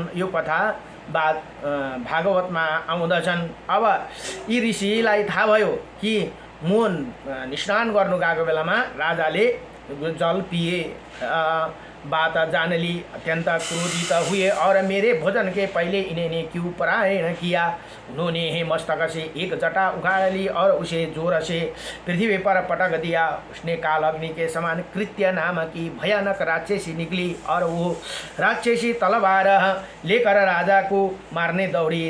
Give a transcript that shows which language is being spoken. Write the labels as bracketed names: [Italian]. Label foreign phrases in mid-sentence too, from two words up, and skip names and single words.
[Nepali] यो कथा भागवतमा आउँदछन्। अब यी ऋषिलाई थाहा भयो कि म स्नान गर्नु गएको बेलामा राजाले जल पिए। [Hindi] बात जान ली, अत्यंत क्रोधित हुए और मेरे भोजन के पहले इन्होंने क्यों परायण किया। उन्होंने मस्तक से एक जटा उखाड़ ली और उसे जोर से पृथ्वी पर पटक दिया। उसने काल अग्नि के समान कृत्य नाम की भयानक राक्षसी निकली और वो राक्षसी तलवार लेकर राजा को मारने दौड़ी।